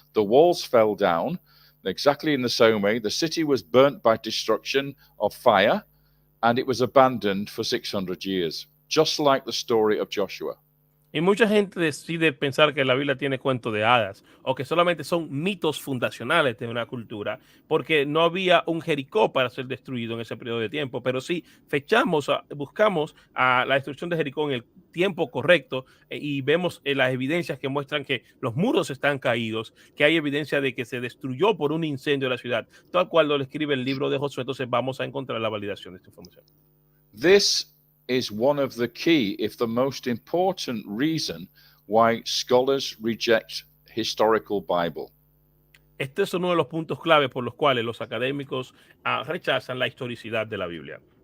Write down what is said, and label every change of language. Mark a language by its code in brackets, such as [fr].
[en] The walls fell down exactly in the same way. The city was burnt by destruction of fire, and it was abandoned for 600 years, just like the story of Joshua. [es] Y mucha gente decide pensar que la Biblia tiene cuento de hadas o que solamente son mitos fundacionales de una cultura, porque no había un Jericó para ser destruido en ese periodo de tiempo. Pero sí buscamos a la destrucción de Jericó en el tiempo correcto y vemos las evidencias que muestran que los muros están caídos, que hay evidencia de que se destruyó por un incendio la ciudad, tal cual lo escribe el libro de Josué. Entonces vamos a encontrar la validación de esta información. [en] This is one of the key, if the most important reason why scholars reject historical Bible. [es] Este es uno de los puntos clave por los cuales los académicos rechazan la historicidad de la Biblia.